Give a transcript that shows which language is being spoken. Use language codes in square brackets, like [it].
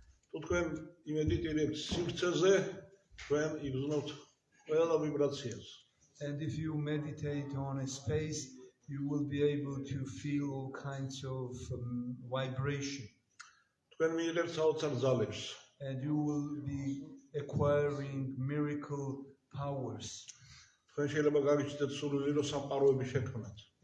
[ka] თუ თქვენ იმედიტირებთ სივრცეზე, თქვენ იგრძნობთ ყველა ვიბრაციას. [en] And if you meditate on a space, you will be able to feel all kinds of vibration. [ka] თქვენ მიიღებთ საოცარ ძალებს. [en] And you will be acquiring miracle powers. [ka] თქვენ შეიძლება გაგიჩნდეთ სულიერო სამყაროების შექმნათ.